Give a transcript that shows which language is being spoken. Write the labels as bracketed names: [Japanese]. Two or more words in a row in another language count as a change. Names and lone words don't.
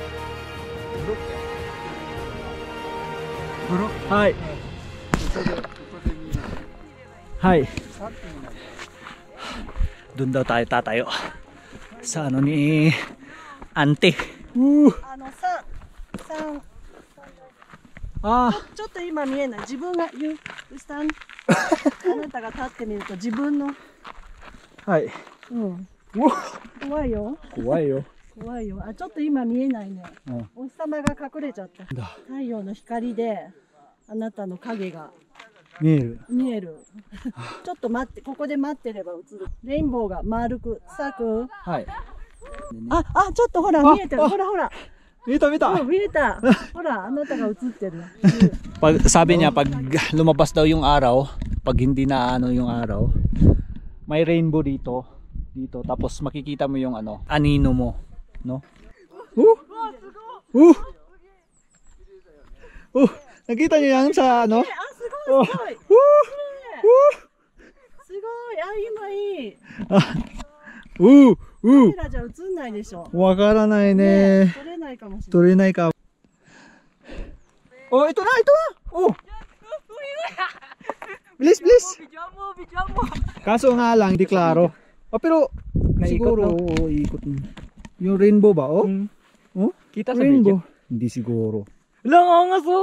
[Filipino] Hi. Hi. Doon daw tayo tatayo. Sa ano ni Auntie. [Japanese] あちょっと今見えない。自分が言う下にあなたが立ってみると自分の、はい。怖いよ。怖いよ。怖いよ。あ、ちょっと今見えないね。お日様が隠れちゃった。太陽の光であなたの影が見える。見える。ちょっと待って、ここで待ってれば映る。レインボーが丸く、さく。はい。あ、ちょっとほら見えてる。ほらほら。見えた見た。見えた。ほら、あなたが映ってる。 [Filipino] Sabi niya pag lumabas daw yung araw, pag hindi na ano yung araw, may rainbow dito, tapos makikita mo yung ano, anino mo, no? Nakita niyo yan sa ano? [Japanese] すごい。すごい。あ、今いい。カメラじゃ映んないでしょ。わからないね。撮れないかもしれない。撮れないか。 [Filipino] Oh, ito na. Oh. Bilis. Kaso nga lang, hindi klaro. Oh, pero siguro, ikot mo. Yung rainbow ba? Oh? Kita sa Rainbow. video. Hindi siguro. Lang angas oh.